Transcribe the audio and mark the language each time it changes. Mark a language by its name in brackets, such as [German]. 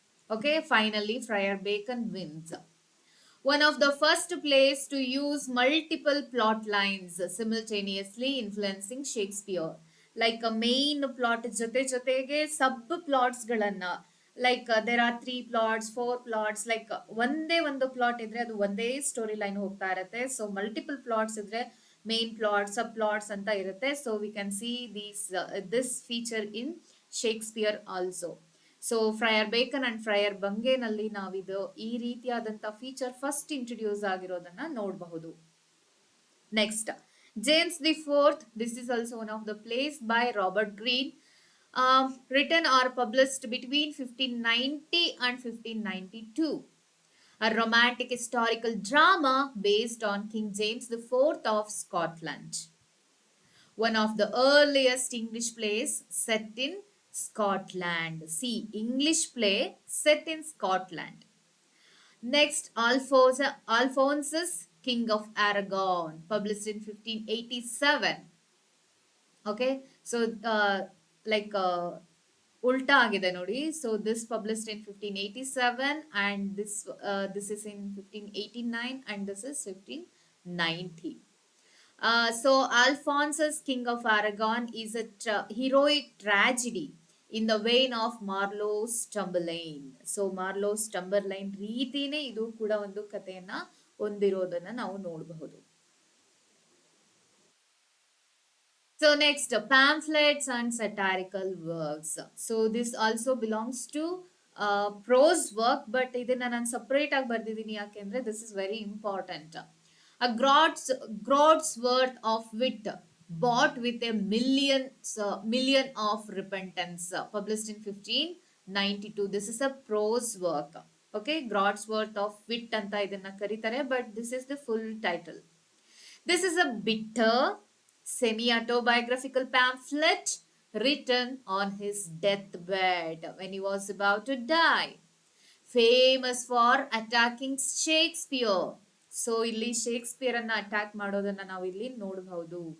[English] Okay, finally Friar Bacon wins. One of the first plays to use multiple plot lines simultaneously influencing Shakespeare. [Kannada] Like a main plot ಜೊತೆಗೆ sub plots ಗಳನ್ನ, [English] like there are 3 plots, 4 plots, [Kannada] like ಒಂದೇ ಒಂದು plot ಇದ್ರೆ ಅದು ಒಂದೇ story line ಹೋಗ್ತಾ ಇರುತ್ತೆ. So multiple plots ಇದ್ರೆ ಮೇನ್ ಪ್ಲಾಟ್, ಸಬ್ ಪ್ಲಾಟ್ಸ್ ಅಂತ ಇರುತ್ತೆ. [English] So we can see this feature in Shakespeare also. [Kannada] So ಫ್ರಯರ್ beacon and ಫ್ರಯರ್ ಬಂಗೇನಲ್ಲಿ ನಾವಿದು ಈ ರೀತಿಯಾದಂತ ಫೀಚರ್ ಫಸ್ಟ್ ಇಂಟ್ರೊಡ್ಯೂಸ್ ಆಗಿರೋದನ್ನ ನೋಡಬಹುದು. [English] Next, James the fourth. This is also one of the plays by Robert Greene, written or published between 1590 and 1592. A romantic historical drama based on King James IV of Scotland. One of the earliest English plays set in Scotland. See, English play set in Scotland. Next, Alphonsus, King of Aragon, published in 1587. [Kannada] Okay, so like ulta agide nodi. [English] So this published in 1587 and this is in 1589 and this is 1590. So Alphonsus, King of Aragon, is a heroic tragedy in the vein of Marlowe's Tamburlaine. [Kannada] So Marlowe's Tamburlaine ರೀತಿನೇ ಇದು ಕೂಡ ಒಂದು ಕಥೆಯನ್ನ ಹೊಂದಿರೋದನ್ನ ನಾವು ನೋಡಬಹುದು. [English] So next, pamphlets and satirical works. So this also belongs to prose work, but [Kannada] ಇದನ್ನ ನಾನು separate ಆಗಿ ಬರ್ದಿದ್ದೀನಿ ಯಾಕೆಂದ್ರೆ [English] this is very important. A groat's worth of wit bought with a million of repentance, published in 15 92. This is a prose work. Okay, God's worth of wit [Kannada] anta idanna karitare, [English] but this is the full title. This is a bitter, semi autobiographical pamphlet written on his deathbed when he was about to die. Famous for attacking Shakespeare. [Kannada] So ಇಲ್ಲಿ Shakespeare ಅನ್ನ attack ಮಾಡೋದನ್ನ ನಾವು ಇಲ್ಲಿ ನೋಡಬಹುದು.